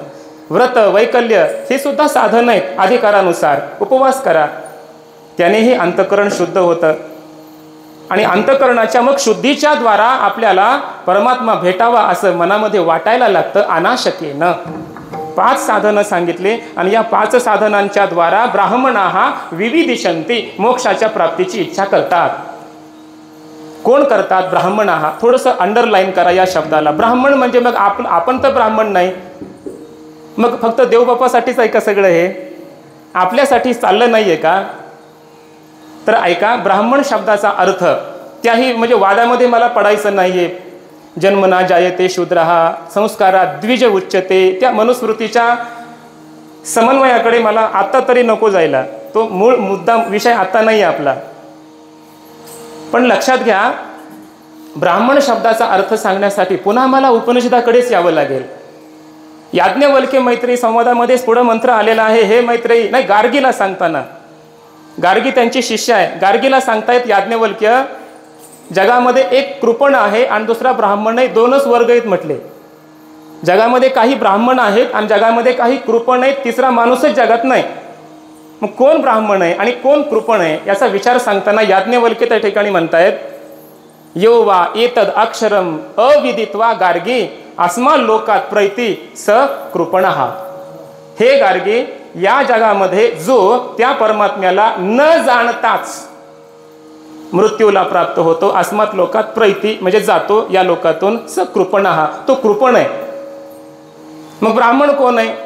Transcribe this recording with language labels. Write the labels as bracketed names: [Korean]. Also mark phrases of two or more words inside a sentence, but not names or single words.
[Marathi] व्रत वैकल्य हे सुद्धा साधन आहेत. अधिकारानुसार उपवास करा, त्यानेही अंतःकरण शुद्ध होतं. आणि अंतःकरणाच्या मग शुद्धीच्या द्वारा आपल्याला परमात्मा भेटावा असं मनामध्ये वाटायला लागतं. अनाशकेन 5 साधनं सांगितले. आणि या 5 साधनांच्या द्वारा [Sanskrit] ब्राह्मणाः विविदिशन्ति, [Marathi] मोक्षाच्या प्राप्तीची इच्छा करतात. कोण करतात? ब्राह्मणाः. थोडंसं अंडरलाईन करा या शब्दाला. ब्राह्मण म्हणजे मग आपण तर ब्राह्मण नाही, मग फक्त देवबापासाठीच आहे का सगळं हे? आपल्यासाठी चाललं नाहीये का? तर ऐका, ब्राह्मण शब्दाचा अर्थ त्याही म्हणजे वादामध्ये मला पडायचं नाहीये. [Sanskrit] जन्मना जायते शूद्रः संस्कारात द्विज उच्यते, [Marathi] त्या मनुस्मृतीच्या समन्वयाकडे मला आता तरी नको जायला. तो मूळ मुद्दा विषय आता नाही आपला. पण लक्षात घ्या, ब्राह्मण शब्दाचा अर्थ सांगण्यासाठी पुन्हा मला उपनिषदाकडेच यावं लागेल. याज्ञवल्क्य मैत्री संवादामध्येच पुढं मंत्र आलेला आहे. हे मैत्रेयी, नाही गार्गीला सांगताना, गार्गी त्यांची शिष्य आहे, गार्गीला सांगतायत याज्ञवल्क्य, जगामध्ये एक कृपण आहे आणि दुसरा ब्राह्मण नाही, 2च वर्ग आहेत म्हटले. जगामध्ये काही ब्राह्मण आहेत आणि जगामध्ये काही कृपण आहेत, तिसरा माणूसच जगात नाही. मग कोण ब्राह्मण आहे आणि कोण कृपण आहे याचा विचार सांगताना याज्ञवल्क्य त्या ठिकाणी म्हणतायत, [Sanskrit] यो वा एतद अक्षरम अविदित्वा गार्गी अस्मा लोकात प्रैती स कृपणः. [Marathi] हे गार्गी, या जगामध्ये जो त्या परमात्म्याला न जाणताच मृत्यूला प्राप्त होतो, [Sanskrit] अस्मात् लोकात प्रैती [Marathi] म्हणजे जातो या लोकातून, [Sanskrit] स कृपणः [Marathi] तो कृपण आहे. मग ब्राह्मण कोण आहे?